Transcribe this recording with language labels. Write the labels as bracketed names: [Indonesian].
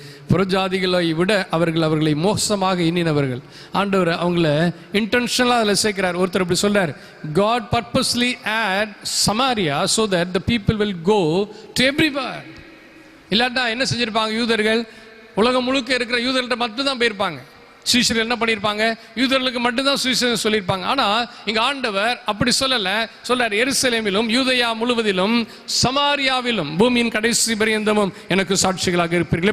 [Tamil] புறஜாதிகளை விட அவர்களை மோசமாக எண்ணினவர்கள். ஆண்டவர் அவங்கள இன்டென்ஷனலாக அதில் சேர்க்கிறார். ஒருத்தர் இப்படி சொல்றார், [English] God purposely add Samaria so that the people will go to everywhere. [Tamil] இல்லாட்டா என்ன செஞ்சிருப்பாங்க, யூதர்கள் உலகம் முழுக்க இருக்கிற யூதர்கள்ட்ட மட்டும்தான் போயிருப்பாங்க. சீஷர்கள் என்ன பண்ணியிருப்பாங்க, யூதர்களுக்கு மட்டும்தான் சுவிசேஷம் சொல்லியிருப்பாங்க. ஆனால் இங்கே ஆண்டவர் அப்படி சொல்லலை. சொல்றார், எருசலேமிலும் யூதேயா முழுவதிலும் சமாரியாவிலும் பூமியின் கடைசி பரியந்தமும் எனக்கு சாட்சிகளாக இருப்பீர்கள்.